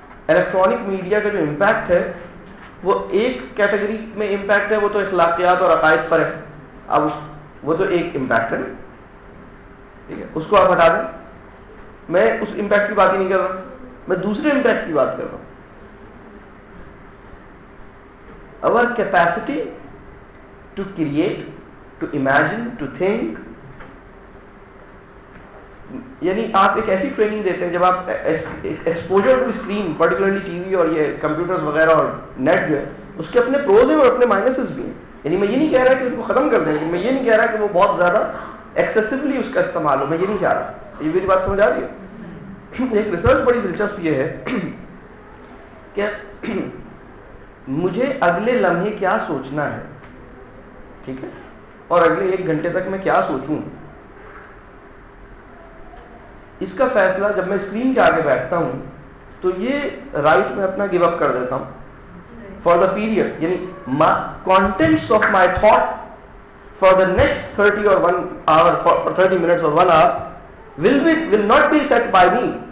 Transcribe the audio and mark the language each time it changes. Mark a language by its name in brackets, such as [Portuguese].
[Urdu] Electronic media کا جو impact ہے وہ ایک کیٹیگری میں امپیکٹ ہے، وہ تو اخلاقیات اور عقائد پر ہے. اب وہ تو ایک امپیکٹ ہے، ٹھیک ہے، اس کو آپ ہٹا دیں. میں اس امپیکٹ کی بات ہی نہیں کر رہا، میں دوسرے امپیکٹ کی بات کر رہا ہوں. [English] our capacity to create, to imagine, to think. [Urdu] یعنی آپ ایک ایسی ٹریننگ دیتے ہیں جب آپ [English] exposure to screen, particularly [Urdu] T V اور یہ کمپیوٹرز وغیرہ اور نیٹ جو ہے اس کے اپنے پروز ہیں اور اپنے مائنسز بھی ہیں. یعنی میں یہ نہیں کہہ رہا کہ اس کو ختم کر دیں، لیکن میں یہ نہیں کہہ رہا کہ وہ بہت زیادہ ایکسیسولی اس کا استعمال ہو، میں یہ نہیں چاہ رہا. یہ میری بات سمجھ آ رہی ہے؟ ایک ریسرچ بڑی دلچسپ یہ ہے کہ مجھے اگلے لمحے کیا سوچنا ہے، ٹھیک ہے، اور اگلے 1 گھنٹے تک میں کیا سوچوں، اس کا فیصلہ جب میں اسکرین کے آگے بیٹھتا ہوں تو یہ رائٹ میں اپنا گیو اپ کر دیتا ہوں فار دا پیریڈ. [English] یعنی contents of my thought for the next 30 or 1 hour, for 30 minutes or 1 hour will not be set by me.